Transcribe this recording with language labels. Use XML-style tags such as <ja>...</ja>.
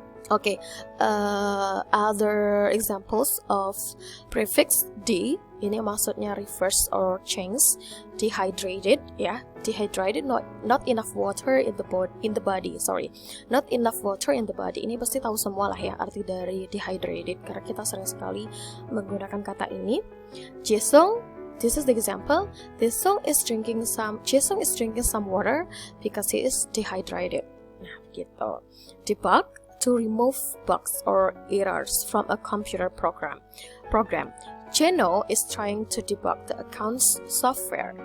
<en>Okay, other examples of prefix D,</en> <id>ini maksudnya</id> <en>reverse or change. Dehydrated, ya, dehydrated, not enough water in the body, not enough water in the body.</en> <id>Ini pasti tahu semua lah ya arti dari dehydrated, karena kita sering sekali menggunakan kata ini.</id> <en>Jisung, this is the example. Jisung is drinking some water because he is dehydrated.</en> <id>Nah, gitu.</id> <en>Debug, to remove bugs or errors from a computer program. Jeno is trying to debug the accounts software.</en>